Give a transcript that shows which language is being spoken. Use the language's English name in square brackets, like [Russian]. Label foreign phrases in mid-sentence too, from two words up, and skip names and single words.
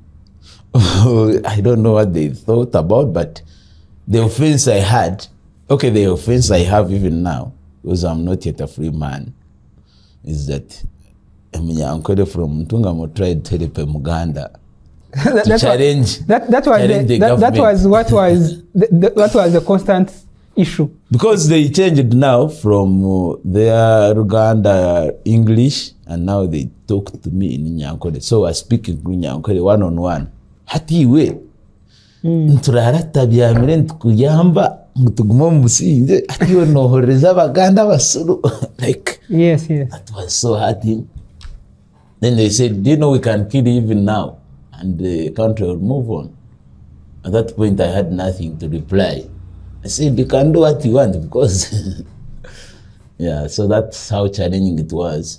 [English] I don't know what they thought about, but the offense I had, the offense I have even now, because I'm not yet a free man, is that Munyankole from Ntungamo tried to help Uganda to challenge the government. What was the constant issue? Because they changed now from their Uganda English, and now they talk to me in Munyankole. So I speak in Munyankole one-on-one. [Nyankole] Hati we nturarata byamire ntukuyamba ngutuguma musinze ati wonohoreza abaganda basuru like [English] yes that was so hurting. Then they said, do you know we can kill you even now and the country will move on. At that point I had nothing to reply. I said, you can do what you want because yeah, so that's how challenging it was.